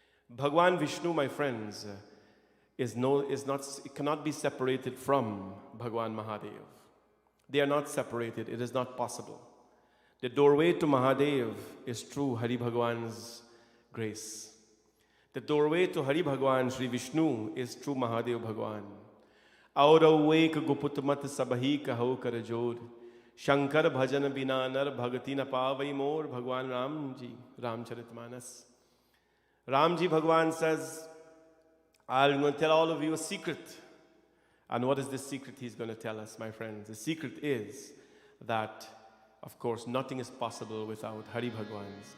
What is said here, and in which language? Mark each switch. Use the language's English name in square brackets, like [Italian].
[English] Bhagwan Vishnu, my friends, it cannot be separated from Bhagwan Mahadev. They are not separated, it is not possible. The doorway to Mahadev is through Hari Bhagwan's grace. The doorway to Hari Bhagwan, Shri Vishnu, is through Mahadev Bhagwan. [Awadhi] और एक गुपुत मत सबही कहो कर जोर, शंकर भजन बिना नर भगति न पावई मोर. [English] भगवान Ram ji, Ramcharitmanas. Ramji Bhagwan says, I'm going to tell all of you a secret. And what is this secret he's going to tell us, my friends? The secret is that, of course, nothing is possible without Hari Bhagwan's.